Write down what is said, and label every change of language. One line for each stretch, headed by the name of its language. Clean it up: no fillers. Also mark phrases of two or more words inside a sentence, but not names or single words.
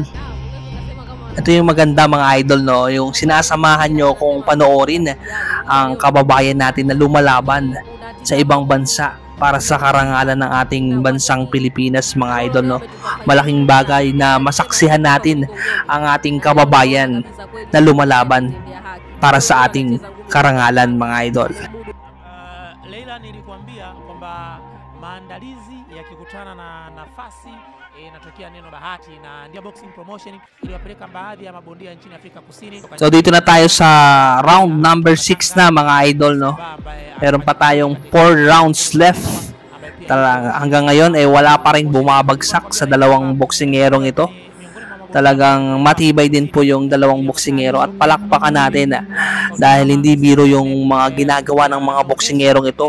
Filipino: Ito yung maganda, mga idol, no? Yung sinasamahan nyo kung panoorin ang kababayan natin na lumalaban sa ibang bansa para sa karangalan ng ating bansang Pilipinas, mga idol, no? Malaking bagay na masaksihan natin ang ating kababayan na lumalaban para sa ating karangalan, mga idol. Leila,
Swahili: nilikuambia kwamba maandalizi yakikutana na nafasi inatokea neno bahati, na ndio boxing promotion iliwapeleka baadhi ya mabondia nchini Afrika Kusini.
Filipino: So dito na tayo sa
English: round number 6
Filipino: na, mga idol, no? Meron pa tayong
English: 4 rounds left.
Filipino: Hanggang ngayon wala pa rin bumabagsak sa dalawang boksingerong ito. Talagang matibay din po yung dalawang boksingero at palakpakan natin dahil hindi biro yung mga ginagawa ng mga boksingerong ito.